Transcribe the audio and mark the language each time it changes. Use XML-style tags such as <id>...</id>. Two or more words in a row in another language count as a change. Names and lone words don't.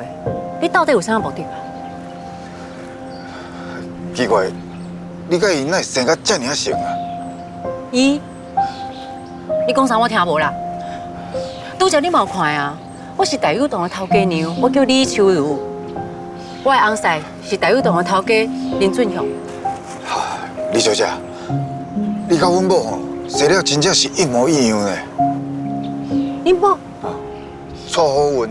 <nan>你到底有啥目的啊？奇怪，你甲伊哪会生甲遮尔啊像啊？伊，你讲啥我听无啦？拄则你嘛有看啊？我是大有堂的头家娘，我叫李秋如。我的翁婿是大有堂的头家林俊雄。李小姐，你甲阮某吼生了真正是一模一样呢。恁某？蔡好运。</nan>